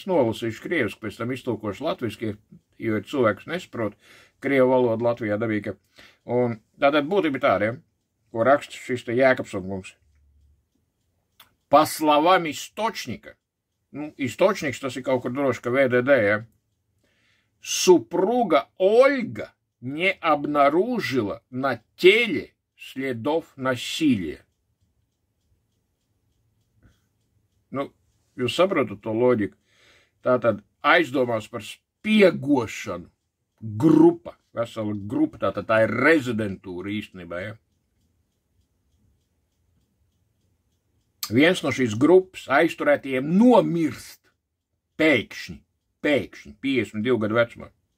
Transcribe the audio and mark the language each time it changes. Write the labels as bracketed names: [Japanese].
[Latvian] Es nolasīšu krieviski, pēc tam iztulkošu latviski, jo cilvēks nesaprot krievu valodu Latvijā dabīga. Un tātad būtība tāda, ko raksta šis te Jēkabson kungs. [Russian] По словам источника, источник, [Latvian] tas ir kaut kur droši, ka VDD, ja, [Russian] супруга Ольга не обнаружила на теле следов насилия. [Latvian] Jūs saprotat to loģiku. Tātad aizdomās par spiegošanu grupa vesela grupa, tātad tā ir rezidentūra īstenībā, ja. Viens no šīs grupas aizturētiem nomirst pēkšņi, 52 gadu vecumā.